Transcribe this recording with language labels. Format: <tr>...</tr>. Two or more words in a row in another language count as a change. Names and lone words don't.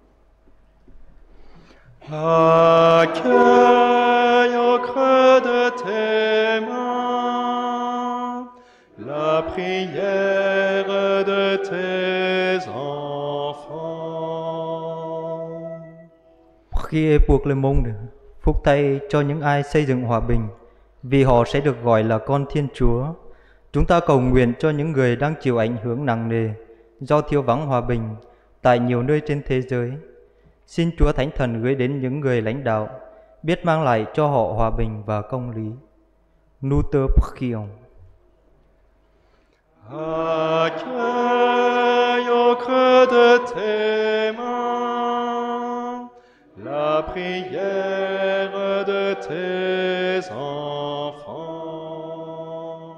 <fr>Accueille au creux de tes mains la prière de tes enfants.</fr> <vi>Khi buộc lời mong phúc thay cho những ai xây dựng hòa bình, vì họ sẽ được gọi là con Thiên Chúa. Chúng ta cầu nguyện cho những người đang chịu ảnh hưởng nặng nề do thiếu vắng hòa bình tại nhiều nơi trên thế giới. Xin Chúa Thánh Thần gửi đến những người lãnh đạo biết mang lại cho họ hòa bình và công lý.</vi> <fr>Nous te prions. Accueille au creux de tes mains la prière de tes enfants.</fr>